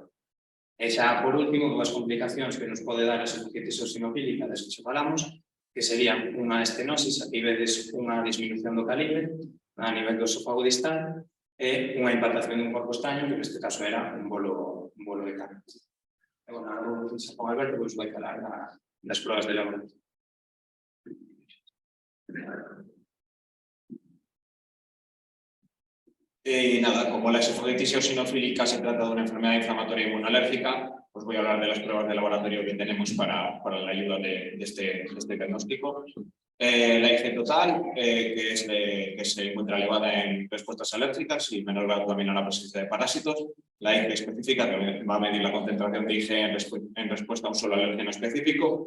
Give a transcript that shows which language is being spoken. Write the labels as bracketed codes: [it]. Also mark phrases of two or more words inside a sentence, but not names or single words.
[gl] E xa, por último, dúas complicacións que nos pode dar a esofocitis eosinofílica das que xa falamos, que serían unha estenosis, aquí vedes unha disminución do calibre a nivel do esófago distal e unha implantación dun corpo estaño, que neste caso era un bolo de carne. E, bueno, agora vou deixar con Alberto, pois vai falar das probas de laboratorio. [es] Nada, como la esofocitis eosinofílica se trata de una enfermedad inflamatoria inmunolérgica, pues voy a hablar de las pruebas de laboratorio que tenemos para la ayuda de este diagnóstico. La IG total, que se encuentra elevada en respuestas alérgicas y menor grado también a la presencia de parásitos. La IG específica, que va a medir la concentración de IG en respuesta a un solo alérgeno específico.